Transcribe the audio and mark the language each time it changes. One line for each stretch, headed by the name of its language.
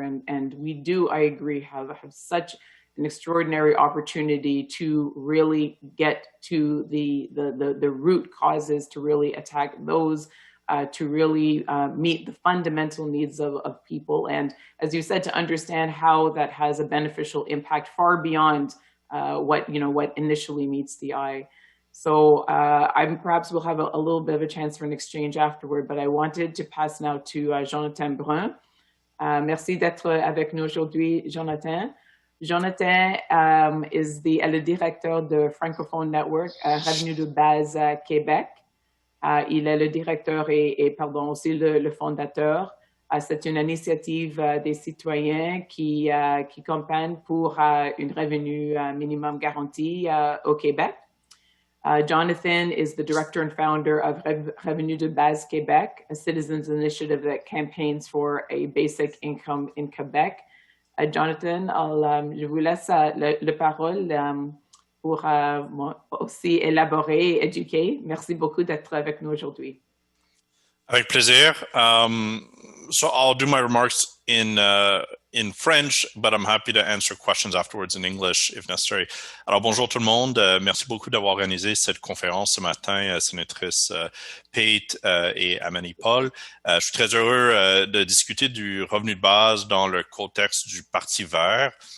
English: And we do, I agree, have such an extraordinary opportunity to really get to the root causes, to really attack those, to really meet the fundamental needs of people. And as you said, to understand how that has a beneficial impact far beyond what initially meets the eye. So perhaps we'll have a little bit of a chance for an exchange afterward, but I wanted to pass now to Jonathan Brun.
French: Merci d'être avec nous aujourd'hui, Jonathan. Jonathan est le directeur de Francophone Network, Revenu de base Québec. Il est le directeur pardon, aussi le fondateur. C'est une initiative des citoyens qui campagne pour une revenu minimum garanti au Québec.
English: Jonathan is the director and founder of Revenu de base Québec, a citizens initiative that campaigns for a basic income in Quebec.
French: Jonathan, je vous laisse le parole pour aussi élaborer et éduquer. Merci beaucoup d'être avec nous aujourd'hui. Avec plaisir.
English: So I'll do my remarks in French, but I'm happy to answer questions afterwards in English if necessary.
French: Alors bonjour tout le monde. Merci beaucoup d'avoir organisé cette conférence ce matin, sénatrice Pate et Annamie Paul. Je suis très heureux de discuter du revenu de base dans le contexte du Parti vert.